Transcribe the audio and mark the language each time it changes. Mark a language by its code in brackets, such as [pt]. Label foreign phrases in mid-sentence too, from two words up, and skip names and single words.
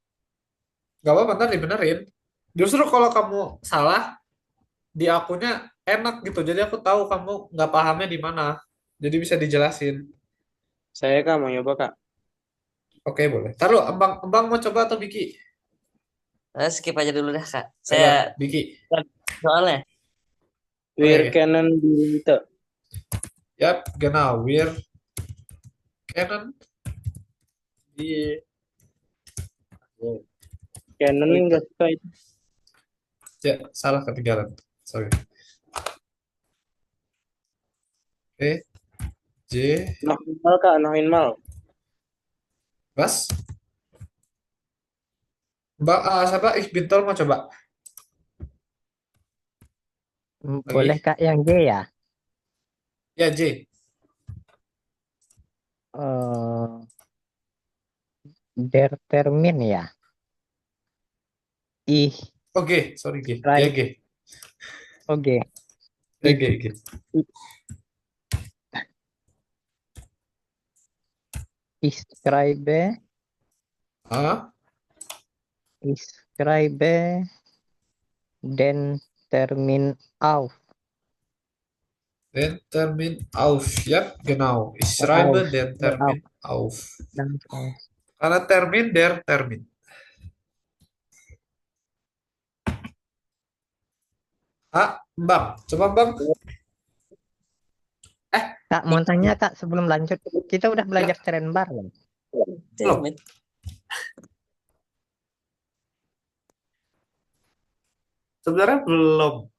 [id] Gak apa-apa, ntar dibenerin. Justru kalau kamu salah, di akunnya enak gitu. Jadi aku tahu kamu nggak pahamnya di mana. Jadi bisa dijelasin. Saya Kak mau nyoba Kak. Oke, boleh. Taruh, Abang mau coba atau Biki? Skip aja dulu dah Kak. Ayo, Saya Biki. soalnya. [de] Wir [id] Oke. [de] kennen die Leute. Yap, genau. Wir kennen die Kennen Leute. [id] enggak suka itu. Ya, salah ketinggalan. Sorry. Oke. J. [de] Noch mal Kak, noch mal. Was? [id] Mbak, siapa? Bintol mau coba? Boleh Lagi? Kak yang J ya? Ya, J. [de] Eh, Der Termin ya. [id] Ih, Oke, sorry, G. Ya, [en] right. [id] G. Oke. Ya, [de] Ich, [id] G, G. [de] ich schreibe, Ah, ich schreibe den Termin auf. den Termin auf. Yap, genau. Ich schreibe Auf. den Auf. Termin auf. Dan auf. [id] Karena termin, [de] der Termin. [id] Bang. Coba, Bang. Kak, mau tanya Kak sebelum lanjut. Kita udah belajar Ya, Terenbar kan? belum. Sebenarnya belum.